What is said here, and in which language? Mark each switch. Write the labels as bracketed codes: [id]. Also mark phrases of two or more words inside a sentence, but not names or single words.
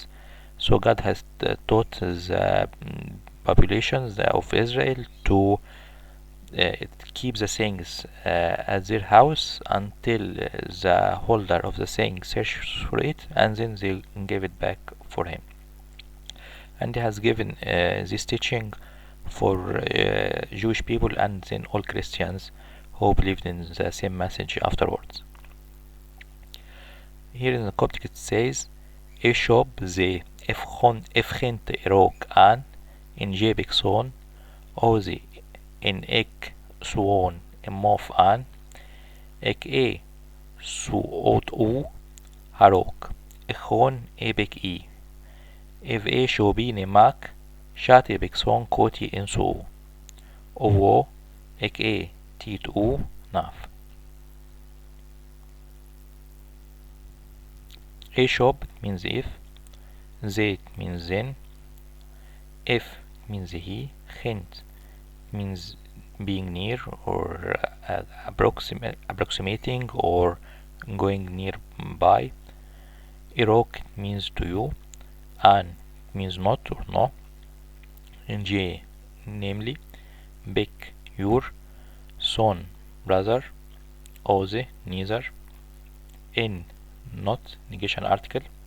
[en] So God has taught the populations of Israel to keep the things at their house until the holder of the thing searches for it, and then they give it back for him. And he has given this teaching for Jewish people and then all Christians who believed in the same message afterwards. Here in the Coptic it says, [cop] Eshob ze efchent erok an in jebik son ozi in ek suon emof an ek suot u harok echon ebek if shobi nemak shat ebek son koti in su ovo ek tit u naf. [en] Eshob means if, Zait means then, if means he, Chint means being near or approximating or going nearby. Irok means to you, An means not or no, J namely, Bek your, Son brother, Oze neither, In not negation article,